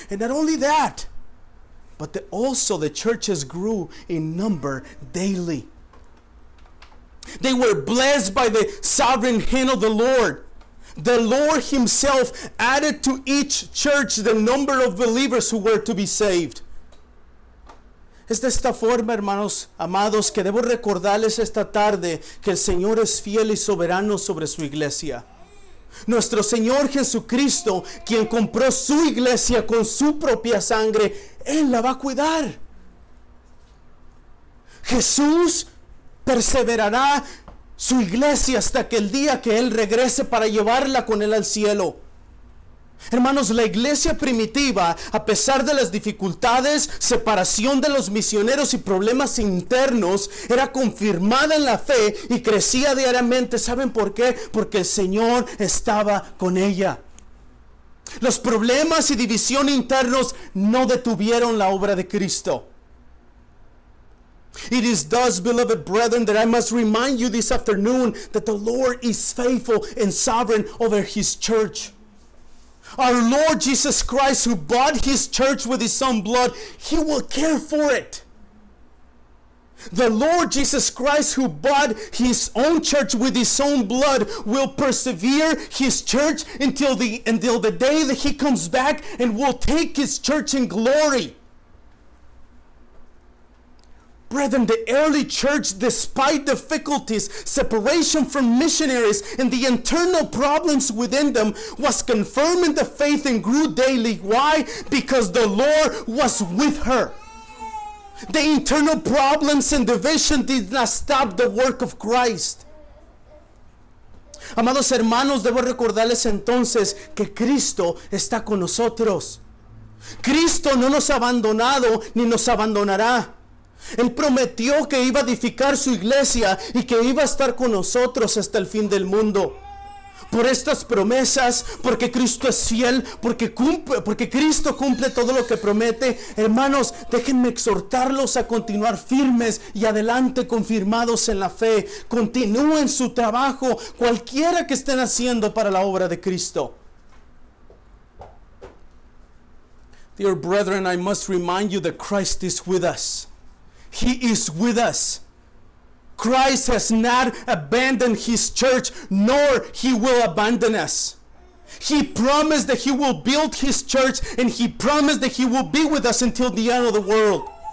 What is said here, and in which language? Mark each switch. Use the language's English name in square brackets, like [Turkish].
[English] And not only that, but also the churches grew in number daily. They were blessed by the sovereign hand of the Lord. The Lord himself added to each church the number of believers who were to be saved. [Spanish] Es de esta forma, hermanos amados, que debo recordarles esta tarde que el Señor es fiel y soberano sobre su iglesia. Nuestro Señor Jesucristo, quien compró su iglesia con su propia sangre, Él la va a cuidar. Jesús perseverará su iglesia hasta que el día que Él regrese para llevarla con Él al cielo. Hermanos, la iglesia primitiva, a pesar de las dificultades, separación de los misioneros y problemas internos, era confirmada en la fe y crecía diariamente. ¿Saben por qué? Porque el Señor estaba con ella. Los problemas y división internos no detuvieron la obra de Cristo. [English] It is thus, beloved brethren, that I must remind you this afternoon that the Lord is faithful and sovereign over His church. Our Lord Jesus Christ, who bought His church with His own blood, He will care for it. The Lord Jesus Christ, who bought His own church with His own blood, will persevere His church until the day that He comes back and will take His church in glory. Brethren, the early church, despite difficulties, separation from missionaries, and the internal problems within them, was confirmed in the faith and grew daily. Why? Because the Lord was with her. The internal problems and division did not stop the work of Christ. [Spanish] Amados hermanos, debo recordarles entonces que Cristo está con nosotros. Cristo no nos ha abandonado ni nos abandonará. Él prometió que iba a edificar su iglesia y que iba a estar con nosotros hasta el fin del mundo. Por estas promesas, porque Cristo es fiel, porque Cristo cumple todo lo que promete, hermanos, déjenme exhortarlos a continuar firmes y adelante confirmados en la fe. Continúen su trabajo, cualquiera que estén haciendo para la obra de Cristo. [English] Dear brethren, I must remind you that Christ is with us. He is with us. Christ has not abandoned his church, nor he will abandon us. He promised that he will build his church, and he promised that he will be with us until the end of the world.